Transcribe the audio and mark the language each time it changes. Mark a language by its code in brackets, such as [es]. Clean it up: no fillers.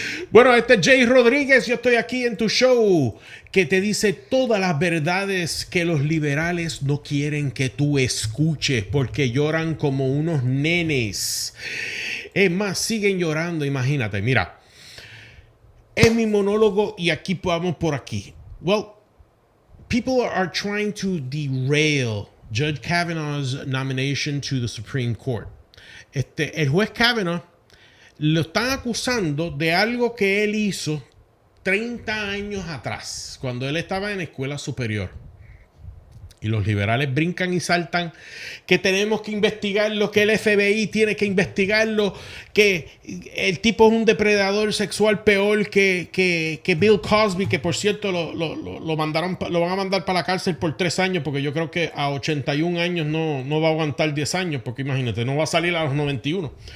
[es] Bueno, este es Jay Rodríguez. Yo estoy aquí en tu show que te dice todas las verdades que los liberales no quieren que tú escuches porque lloran como unos nenes. Es más, siguen llorando, imagínate. Mira, es mi monólogo y aquí vamos por aquí. [en] Well, people are trying to derail Judge Kavanaugh's nomination to the Supreme Court. [es] El juez Kavanaugh lo están acusando de algo que él hizo 30 años atrás, cuando él estaba en escuela superior. Y los liberales brincan y saltan que tenemos que investigarlo, que el FBI tiene que investigarlo, que el tipo es un depredador sexual peor que Bill Cosby, que por cierto lo van a mandar para la cárcel por 3 años, porque yo creo que a 81 años no va a aguantar 10 años, porque imagínate, no va a salir a los 91.